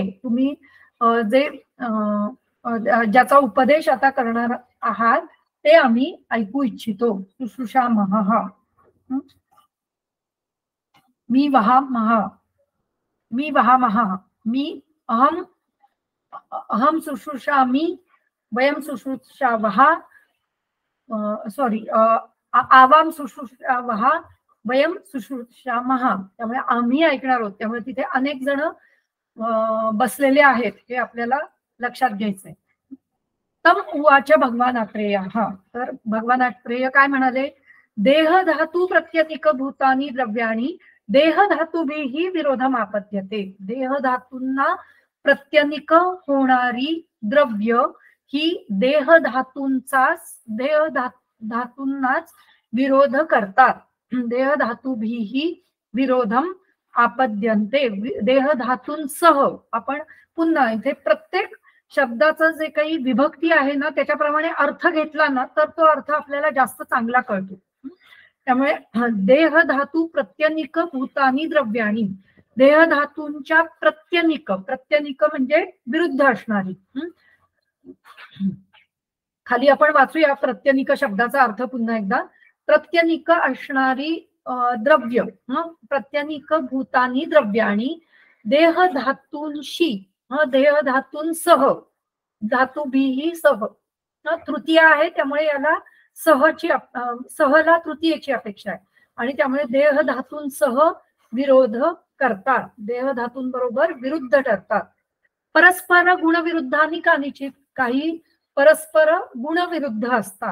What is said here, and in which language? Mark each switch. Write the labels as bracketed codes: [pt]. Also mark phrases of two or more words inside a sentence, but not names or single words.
[mr] तुम्ही जे ज्याचा उपदेश आता करणार आहात ते आम्ही ऐकू इच्छितो. [sa] शुश्रूषामः, मी वहामः, मी वहामः, मी अहम अहम शुश्रूषामि, वयम शुश्रूषावः, सॉरी आवाम शुश्रूषावः, वयम शुश्रूषामः. [mr] त्यामुळे आम्ही ऐकणार आहोत. त्यामुळे तिथे अनेक जण बसलेले आहेत हे आपल्याला लक्षात घ्यायचंय. [sa] तम उवाच भगवान अत्रेय. [mr] तर भगवान अत्रेय काय म्हणाले? [sa] देह धातू प्रत्यनिक भूतानी द्रव्याणी देह धातुभिः विरोधम आपद्यते. [mr] देह धातूंना प्रत्यनिक होणारी द्रव्य ही देह धातूंनाच विरोध करतात. [sa] देह धातुभिः विरोधम आपद्यन्ते. [mr] देह धातूंसह. आपण पुन्हा इथे प्रत्येक शब्दाचं जे काही विभक्ती आहे ना त्याच्याप्रमाणे अर्थ घेतला ना तर तो अर्थ आपल्याला जास्त चांगला कळतो. त्यामुळे [sa] देह धातू प्रत्यनिक भूतानी द्रव्याणी, [mr] देह धातूंच्या प्रत्यनिक, प्रत्यनिक म्हणजे विरुद्ध असणारी. खाली आपण वाचूया प्रत्यनिक शब्दाचा अर्थ पुन्हा एकदा. प्रत्यनिक असणारी द्रव्य, [sa] प्रत्यनिक भूतानी द्रव्याणी [mr] देह धातूंशी, देह धातूंसह, [sa] धातुभिः सह. [mr] तृतीय आहे त्यामुळे याला सहची, सहला तृतीयेची अपेक्षा आहे आणि त्यामुळे देह धातूंसह विरोध करतात, देह धातूंबरोबर विरुद्ध ठरतात. [sa] परस्पर गुणविरुद्धानी कानिचित, [mr] काही परस्पर गुणविरुद्ध असतात.